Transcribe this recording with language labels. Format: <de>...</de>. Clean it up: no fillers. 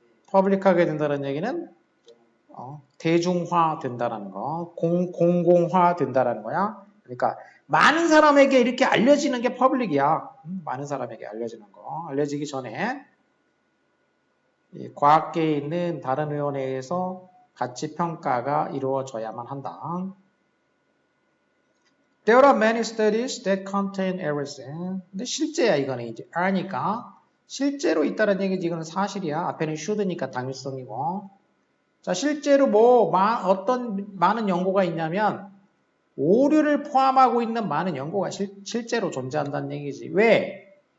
<ko>퍼블릭하게 된다는 얘기는 대중화 된다는 거, 공공화 된다는 거야. 그러니까 많은 사람에게 이렇게 알려지는 게 퍼블릭이야. 많은 사람에게 알려지는 거. 알려지기 전에 이 과학계에 있는 다른 회원에 의해서 가치 평가가 이루어져야만 한다.</ko> <en>There are many studies that contain errors.</en> <ko>근데 실제야 이거는 이제 R니까 실제로 있다는 얘기지. 이거는 사실이야. 앞에는 should니까 당위성이고. 자, 실제로 어떤 많은 연구가 있냐면 오류를 포함하고 있는 많은 연구가 실제로 존재한다는 얘기지. 왜?</ko>